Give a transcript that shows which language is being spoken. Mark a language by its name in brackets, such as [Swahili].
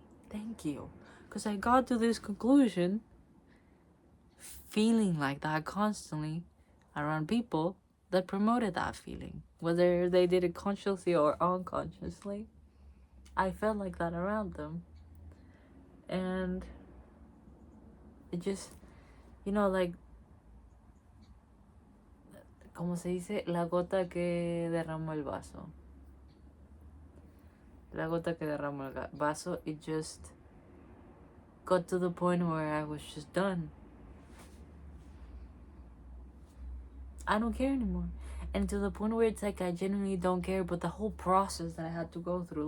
[English] Thank you. Because I got to this conclusion feeling like that constantly around people that promoted that feeling, whether they did it consciously or unconsciously. I felt like that around them. And it just, like, [Spanish] ¿cómo se dice? La gota que derramó el vaso. La gota que derramó el vaso, [English] it just got to the point where I was just done. I don't care anymore. And to the point where it's like I genuinely don't care, but the whole process that I had to go through.